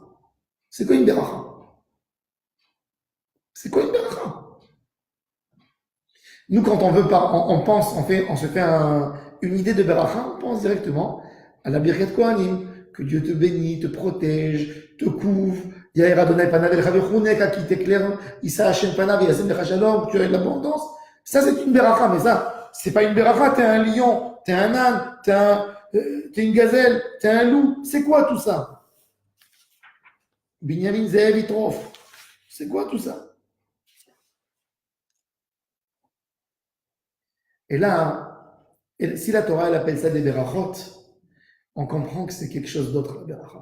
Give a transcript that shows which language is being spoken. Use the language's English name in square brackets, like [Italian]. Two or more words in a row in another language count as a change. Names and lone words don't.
[French] C'est quoi une beracha? C'est quoi une beracha? Nous, quand on veut, on pense, on se fait une idée de beracha, on pense directement à la [Hebrew] ברכת כהנים, [French] que Dieu te bénit, te protège, te couvre. [Hebrew] יאר אדני פניו אליך ויחנך, [French] qui t'éclaire, [Hebrew] ישא השם פניו, וישם לך שלום, [French] tu as de l'abondance. Ça, c'est une beracha, mais ça, c'est pas une beracha, t'es un lion, t'es un âne, t'es une gazelle, t'es un loup. C'est quoi tout ça? [Hebrew] בנימין זאב יטרף. [French] C'est quoi tout ça? Et là, si la Torah, elle appelle ça des berachot, on comprend que c'est quelque chose d'autre, la beracha.